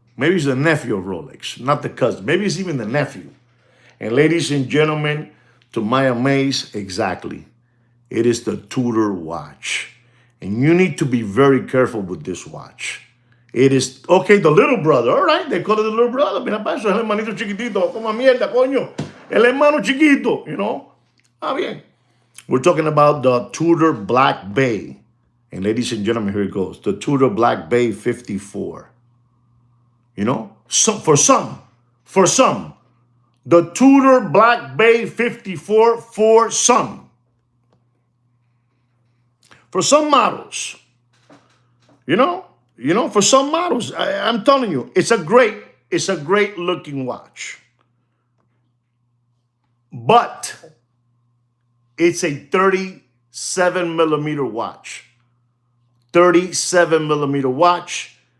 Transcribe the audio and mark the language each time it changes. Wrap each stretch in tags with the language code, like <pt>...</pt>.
<en>Maybe it's the nephew of Rolex, not the cousin. Maybe it's even the nephew. And ladies and gentlemen, to my amaze, exactly. It is the Tudor watch. And you need to be very careful with this watch. It is, okay, the little brother, all right, they call it the little brother.</en> <es>Mira pa eso, es el hermanito chiquitito, como mierda, coño. El hermano chiquito,</es> <en>you know.</en> <es>Ah, bien.</es> <en>We're talking about the Tudor Black Bay. And ladies and gentlemen, here it goes. The Tudor Black Bay 54. You know, so for some, the Tudor Black Bay 54 for some models, you know, for some models, I'm telling you, it's a great looking watch, but it's a 37 millimeter watch, 37 millimeter watch.</en>